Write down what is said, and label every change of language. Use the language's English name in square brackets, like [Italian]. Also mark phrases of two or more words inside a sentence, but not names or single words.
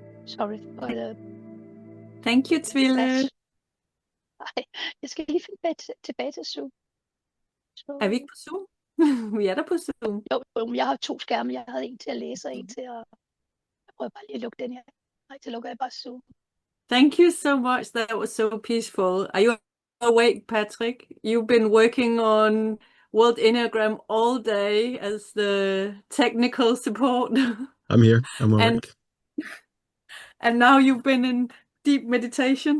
[English] Sorry for the Thank you, Tville. [Danish] Nej, jeg skal lige finde tilbage til Zoom. Så... Er vi ikke på Zoom? Vi er der på Zoom. Jo, jeg har 2 skærme. Jeg havde en til at læse og en til at... Jeg prøver bare lige at lukke den her. Nej, så lukker jeg bare Zoom. [English] Thank you so much. That was so peaceful. Are you awake, Patrick? You've been working on World Enneagram all day as the technical support. I'm here. I'm awake. And now you've been in deep meditation.